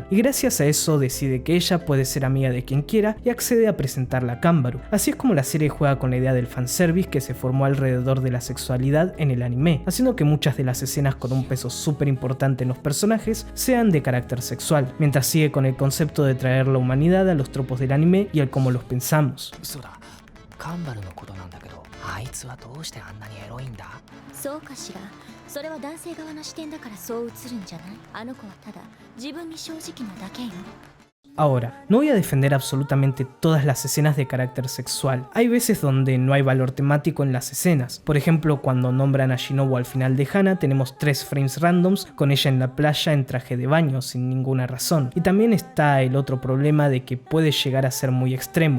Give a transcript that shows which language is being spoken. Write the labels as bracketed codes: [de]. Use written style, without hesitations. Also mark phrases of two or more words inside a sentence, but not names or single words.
[es] Y gracias a eso decide que ella puede ser amiga de quien quiera y accede a presentarla a Kanbaru. Así es como la serie juega con la idea del fanservice que se formó alrededor de la sexualidad en el anime, haciendo que muchas de las escenas con un peso súper importante en los personajes sean de carácter sexual, mientras sigue con el concepto de traer la humanidad a los tropos del anime y al cómo los pensamos. [ja] そうだ、カンバルのことなんだけど、あいつはどうしてあんなにエロいんだ？そうかしら。それは男性側の視点だからそう映るんじゃない？あの子はただ自分に正直なだけよ。 [es] Ahora, no voy a defender absolutamente todas las escenas de carácter sexual. Hay veces donde no hay valor temático en las escenas. Por ejemplo, cuando nombran a Shinobu al final de Hana, tenemos 3 frames randoms con ella en la playa en traje de baño, sin ninguna razón. Y también está el otro problema de que puede llegar a ser muy extremo.